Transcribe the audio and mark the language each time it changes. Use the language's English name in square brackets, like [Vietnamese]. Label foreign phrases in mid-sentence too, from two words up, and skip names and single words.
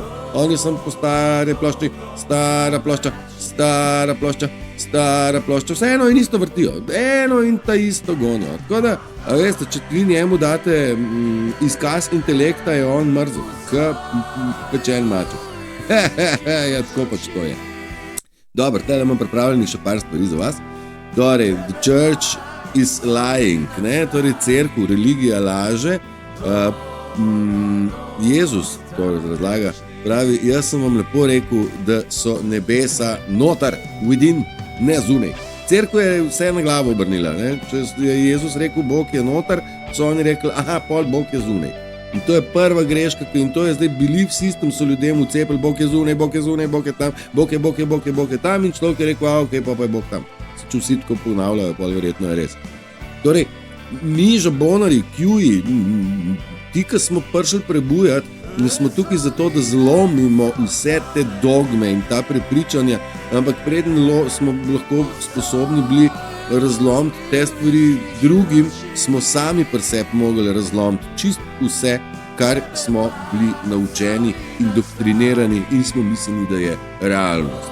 [Slovenian] Oni so po stare plošči, stara plošča, vse eno in isto vrtijo, eno in ta isto gonijo. Tako da, veste, če vi njemu date izkaz intelekta, je on mrzel, pečen maček. Ja, tako pač to je. Dobro, tele imam pripravljenih še par stvari za vas. Torej, [English] the church is lying, [Slovenian] torej cerkev, religija laže. Jezus to razlaga, pravi, jaz sem vam lepo rekel, da so nebesa notar, within, ne zunaj. Cerkev je vse na glavo obrnila, Če je Jezus rekel, Bog je notar, so oni rekli, pol Bog je zunaj. In to je prva greška, in to je zdaj [English] belief system, [Slovenian] so ljudem ucepili, Bog je zunaj, Bog je tam, Bog je tam in človek je rekel, ok, pa je Bog tam. Če vsi tako ponavljajo, pa verjetno je res. Torej, mi žabonari, kjuji, ti, ki smo prišli prebujati, mi smo tukaj zato, da zlomimo vse te dogme in ta prepričanja, ampak preden smo lahko sposobni bili razlomiti te stvari drugim, smo sami pri sebi mogli razlomiti čist vse, kar smo bili naučeni, indoktrinirani in smo mislili, da je realnost.